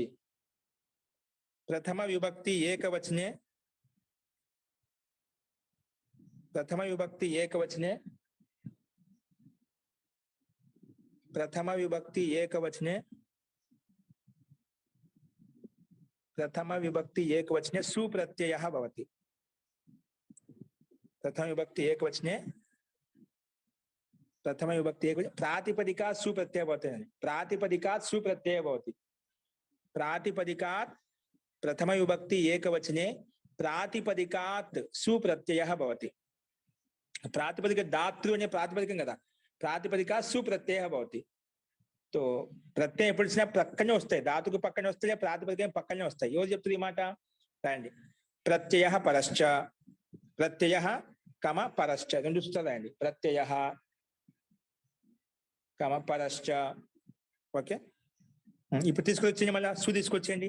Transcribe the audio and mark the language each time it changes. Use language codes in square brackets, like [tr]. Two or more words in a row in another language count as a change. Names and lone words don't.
[sa] ప్రథమ విభక్తి ఏకవచనే, ప్రథమ విభక్తి ఏకవచనే, ప్రథమ విభక్తి ఏకవచనే, ప్రథమ విభక్తి ఏకవచనే సుప్రత్యయః భవతి. प्रथम विभक्ति एक वचने, प्रथम विभक्ति एक वचने प्रातिपदिका सुप्रत्यय भवति. प्रातिपदिकात् सुप्रत्यय भवति. प्रातिपदिकात् प्रथम विभक्ति एक वचने प्रातिपदिकात् सुप्रत्ययः भवति. प्रातिपदिक धातु अने प्रातिपदिकं कदा, प्रातिपदिकात् सुप्रत्ययः भवति. [te] తో ప్రత్యయ ఎప్పుడు వచ్చినా పక్కనే వస్తాయి, ధాతుకు పక్కనే వస్తాయి, ప్రాతిపదికం పక్కనే వస్తాయి. ఎవరు చెప్తారు ఈ మాట? రాయండి. [sa] ప్రత్యయః పరశ్చ, ప్రత్యయః కమ పరశ్చ, [te] రెండు సూత్రాలు రాయండి. [sa] ప్రత్యయః కమ పరశ్చ. [te] ఓకే, ఇప్పుడు తీసుకొచ్చేయండి, మళ్ళీ సు తీసుకొచ్చేయండి.